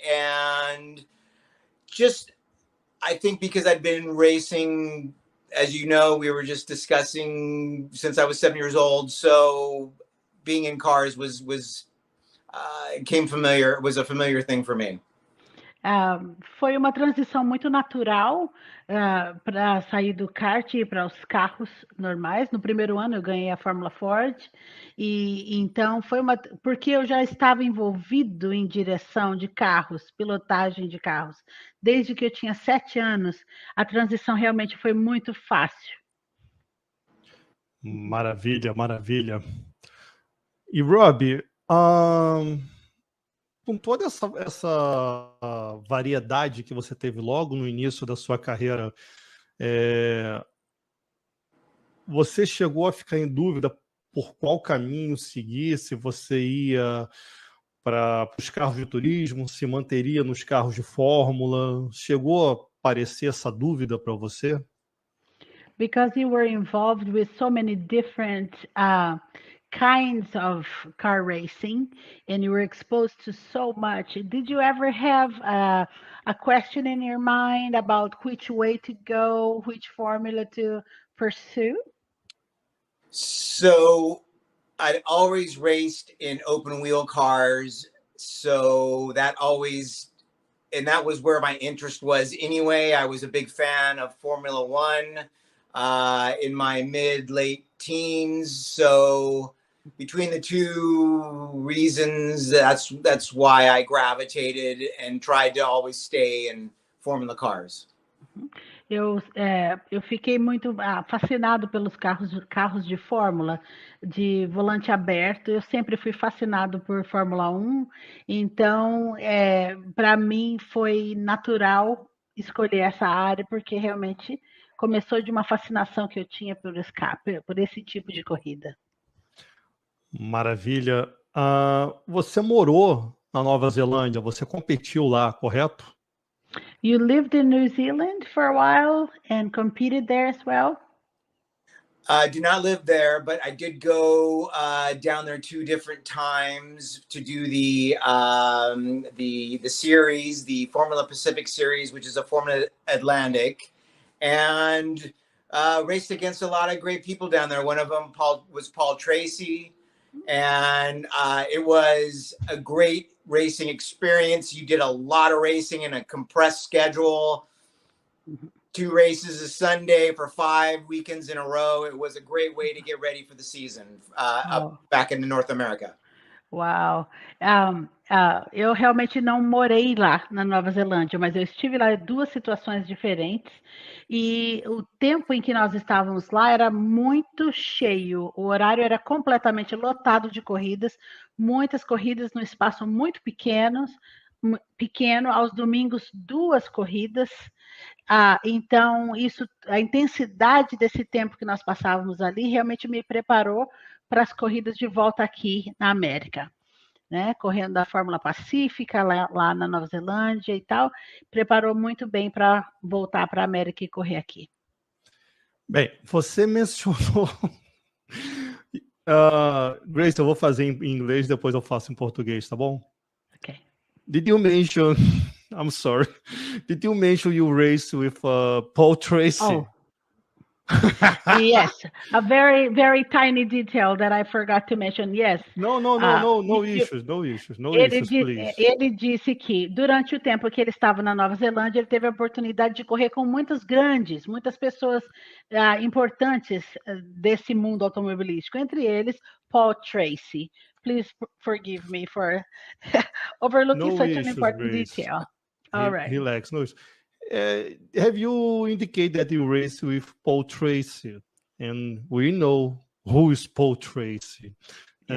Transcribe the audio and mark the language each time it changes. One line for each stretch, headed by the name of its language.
English: And I think because I'd been racing, as you know, we were just discussing since I was 7 years old. So being in cars was a familiar thing for me.
Portuguese: Foi uma transição muito natural para sair do kart e ir para os carros normais. No primeiro ano eu ganhei a Fórmula Ford e então porque eu já estava envolvido em direção de carros, pilotagem de carros, desde que eu tinha 7 anos. A transição realmente foi muito fácil. Maravilha, maravilha. E Robbie, com toda essa variedade que você teve logo no início da sua carreira, você chegou a ficar em dúvida por qual caminho seguir, se você ia para os carros de turismo, se manteria nos carros de Fórmula? Chegou a aparecer essa dúvida para você?
English: Because you were involved with so many different kinds of car racing and you were exposed to so much, did you ever have a question in your mind about which way to go, which formula to pursue? So I'd always raced in open wheel cars. So that was where my interest was anyway. I was a big fan of Formula One in my late teens. So between the two reasons, that's why I gravitated and tried to always stay in Formula cars.
Portuguese: Eu fiquei muito fascinado pelos carros de Fórmula, de volante aberto. Eu sempre fui fascinado por Fórmula 1, então para mim foi natural escolher essa área, porque realmente começou de uma fascinação que eu tinha por esse tipo de corrida. Maravilha. Você morou na Nova Zelândia, você competiu lá, correto?
English: You lived in New Zealand for a while and competed there as well? I do not live there, but I did go down there 2 different times to do the series, the Formula Pacific series, which is a Formula Atlantic, and raced against a lot of great people down there. One of them was Paul Tracy, and it was a great racing experience. You did a lot of racing in a compressed schedule. 2 races a Sunday for 5 weekends in a row. It was a great way to get ready for the season back in North America.
Portuguese: Uau! Eu realmente não morei lá na Nova Zelândia, mas eu estive lá em 2 situações diferentes e o tempo em que nós estávamos lá era muito cheio, o horário era completamente lotado de corridas, muitas corridas no espaço muito pequeno, aos domingos 2 corridas. Então, a intensidade desse tempo que nós passávamos ali realmente me preparou para as corridas de volta aqui na América, né? Correndo da Fórmula Pacífica, lá na Nova Zelândia e tal, preparou muito bem para voltar para a América e correr aqui. Bem, você mencionou... Grace, eu vou fazer em inglês, depois eu faço em português, tá bom? Ok.
English: Did you mention... I'm sorry. Did you mention you raced with Paul Tracy? Oh. Yes, a very, very tiny detail that I forgot to mention. Yes. No issues, please.
Portuguese: Ele disse que durante o tempo que ele estava na Nova Zelândia, ele teve a oportunidade de correr com muitas pessoas importantes desse mundo automobilístico, entre eles Paul Tracy.
English: Please forgive me for overlooking such an important detail. All right. Relax. No, have you indicated that you raced with Paul Tracy? And we know who is Paul Tracy. Yeah.